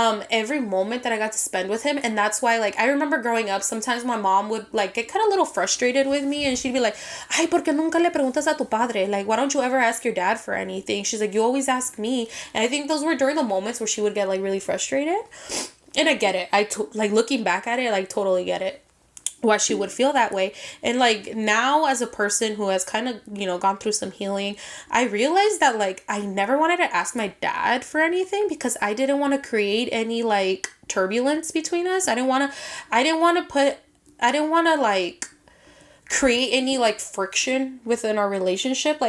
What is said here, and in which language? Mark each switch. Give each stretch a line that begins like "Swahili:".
English: Every moment that I got to spend with him. And that's why, like, I remember growing up, sometimes my mom would, like, get kind of a little frustrated with me. And she'd be like,
Spanish: ay, ¿por qué nunca le preguntas a tu padre?
English: Like, why don't you ever ask your dad for anything? She's like, you always ask me. And I think those were during the moments where she would get, like, really frustrated. And I get it. Like, looking back at it, like, totally get it. Why she would feel that way. And like now as a person who has kind of, you know, gone through some healing, I realized that like I never wanted to ask my dad for anything because I didn't want to create any like turbulence between us. I didn't want to like create any like friction within our relationship.